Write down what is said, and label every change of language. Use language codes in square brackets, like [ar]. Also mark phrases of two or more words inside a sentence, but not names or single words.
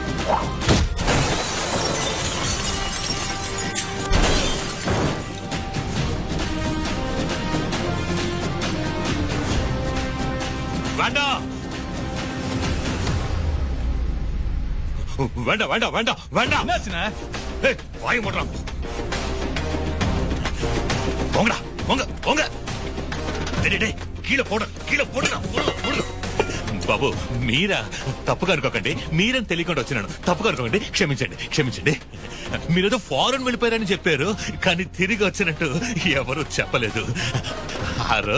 [ta] வேண்டாம் வேண்டாம் வேண்டாம் வேண்டாம் வேண்டாம் ஏய், வாய மூடுறான். போங்கடா போங்க போங்க. டேய், டேய், கீழே போடுங்க. [te] బాబు మీరా తప్పుగా అనుకోకండి, మీరని తెలియకుండా వచ్చినాను. తప్పుగా అనుకోకండి, క్షమించండి. మీరేదో ఫారెన్ వెళ్ళిపోయారని చెప్పారు, కానీ తిరిగి వచ్చినట్టు ఎవరు చెప్పలేదు. ఆ రోజు